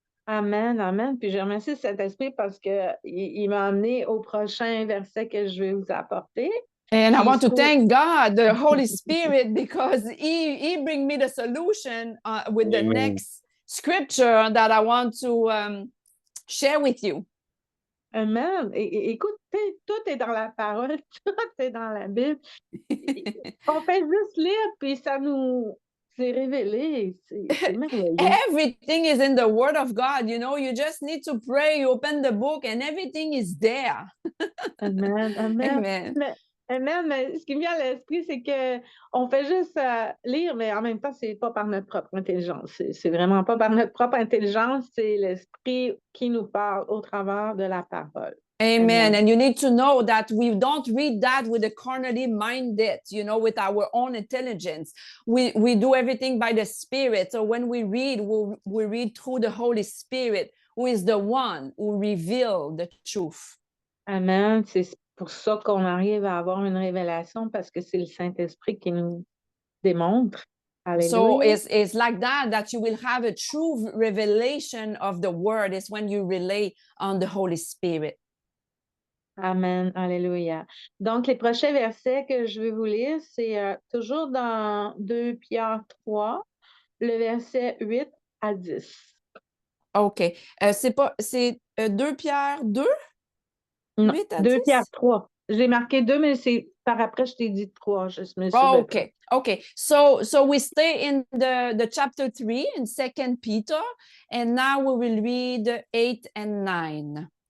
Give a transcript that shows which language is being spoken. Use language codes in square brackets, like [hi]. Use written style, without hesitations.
[fr] Amen, amen. Puis je remercie Saint-Esprit parce qu'il m'a amené au prochain verset que je vais vous apporter. [en] And I [fr] Qui [en] want to [fr] se [en] thank God, the Holy Spirit, because he bring me the solution with the next scripture that I want to share with you. Amen. [fr] Écoute, tout est dans la parole, tout est dans la Bible. On fait juste lire, puis ça nous s'est révélé. C'est merveilleux. [en] Everything is in the Word of God. You just need to pray, you open the book, and everything is there. Amen, amen. Amen. [fr] Amen, mais ce qui me vient à l'esprit, c'est qu'on fait juste lire, mais en même temps, c'est pas par notre propre intelligence. C'est vraiment pas par notre propre intelligence, c'est l'Esprit qui nous parle au travers de la parole. Amen. [en] And you need to know that we don't read that with a carnally minded, with our own intelligence. We do everything by the Spirit. So when we read, we read through the Holy Spirit, who is the one who reveals the truth. Amen. [fr] C'est pour ça qu'on arrive à avoir une révélation parce que c'est le Saint-Esprit qui nous démontre. Alléluia. [en] So it's like that you will have a true revelation of the word is when you rely on the Holy Spirit. Amen. Alléluia. [fr] Donc, les prochains versets que je vais vous lire, c'est toujours dans 2 Pierre 3, le verset 8 à 10. OK. C'est 2 Pierre 2? Non, 8 à 2 10? Pierre 3. J'ai marqué 2, mais c'est par après, je t'ai dit 3. Je me suis Okay. Okay. [en] So we stay in the chapter 3 in 2 Peter, and now we will read 8 and 9.